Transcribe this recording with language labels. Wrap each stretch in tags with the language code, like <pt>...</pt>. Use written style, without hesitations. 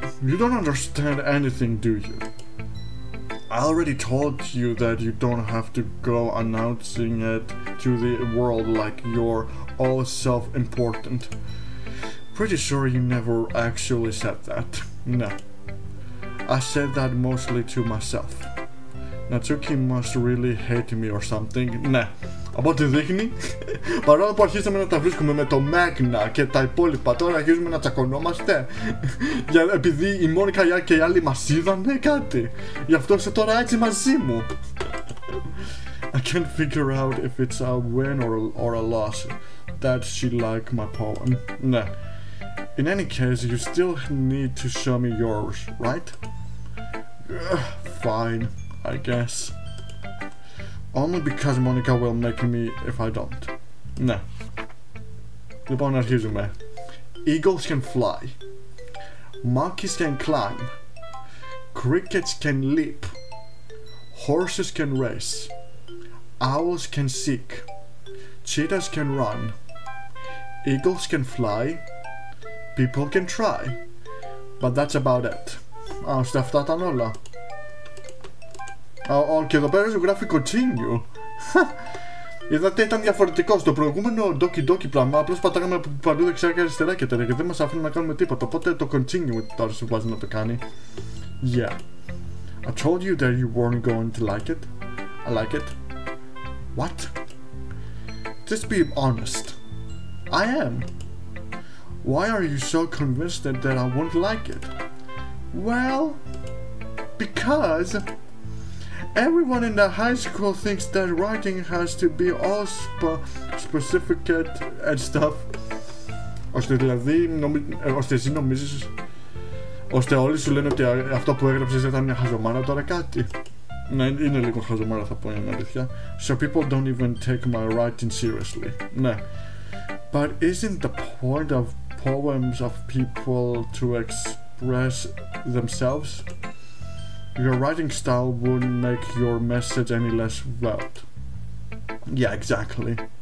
<en>You don't understand anything, do you? I already told you that you don't have to go announcing it to the world like you're all self-important. Pretty sure you never actually said that. No. I said that mostly to myself. Natsuki must really hate me or something.</en> <el>Ναι, από ό,τι δείχνει, παρόλο που αρχίσαμε να τα βρίσκουμε με το Magna και τα υπόλοιπα, τώρα αρχίζουμε να τσακωνόμαστε. Επειδή η Μόνικα και οι άλλοι μας είδανε κάτι. Γι' αυτό είσαι τώρα έτσι μαζί μου.</el> <en>I can't figure out if it's a win or a loss that she liked my poem.</en> <el>Ναι.</el> <en>In any case, you still need to show me yours, right? Fine, I guess. Only because Monica will make me if I don't.</en> <el>Ναι. Λοιπόν, αρχίζουμε.</el> <en>Eagles can fly. Monkeys can climb. Crickets can leap. Horses can race. Owls can seek. Cheetahs can run. Eagles can fly. People can try. But that's about it.</en> <el>Στα αυτά ήταν όλα. Και εδώ πέρα σου γράφει continue. Είδατε, ήταν διαφορετικό. Στο προηγούμενο doki πράγμα απλώς πατάγαμε από παντού δεξιά και αριστερά και τέτοια και δεν μας αφήνει να κάνουμε τίποτα. Οπότε το continue τώρα σου βάζει να το κάνει.</el> <en>Yeah. I told you that you weren't going to like it. I like it. What? Just be honest. I am. Why are you so convinced that I won't like it? Well, because Everyone in the high school thinks that writing has to be all specific and stuff.</en> <el>Ώστε δηλαδή, ώστε εσύ νομίζεις, ώστε όλοι σου λένε ότι αυτό που έγραψες ήταν μια χαζομάρα, τώρα κάτι. Ναι, είναι λίγο χαζομάρα θα πω, είναι αλήθεια.</el> <en>So people don't even take my writing seriously.</en> <el>Ναι.</el> <en>But isn't the point of poems of people to express themselves? Your writing style wouldn't make your message any less veiled. Yeah, exactly.</en>